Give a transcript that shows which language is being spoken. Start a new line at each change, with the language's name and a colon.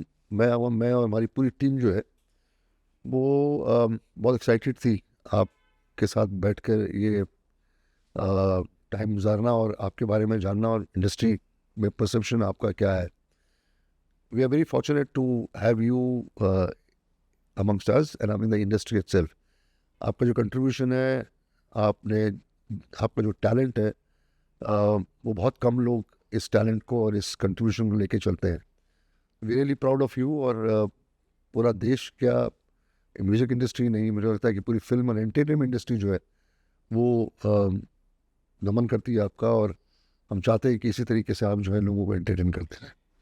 Hindi: मैं और हमारी पूरी टीम जो है वो बहुत एक्साइटेड थी आपके साथ बैठकर ये टाइम गुजारना और आपके बारे में जानना और इंडस्ट्री में परसेप्शन आपका क्या है।
English: We are very fortunate to have you amongst us and I'm in the industry itself.
Hindi: आपका जो कंट्रीब्यूशन है, आपका जो टैलेंट है, वो बहुत कम लोग इस टैलेंट को और इस कंट्रीब्यूशन को लेके चलते हैं।
English: We really proud of you.
Hindi: और पूरा देश, क्या म्यूज़िक इंडस्ट्री नहीं, मुझे लगता है कि पूरी फिल्म और एंटरटेनमेंट इंडस्ट्री जो है वो नमन करती है आपका, और हम चाहते हैं कि इसी तरीके से आप जो है लोगों को एंटरटेन करते रहें।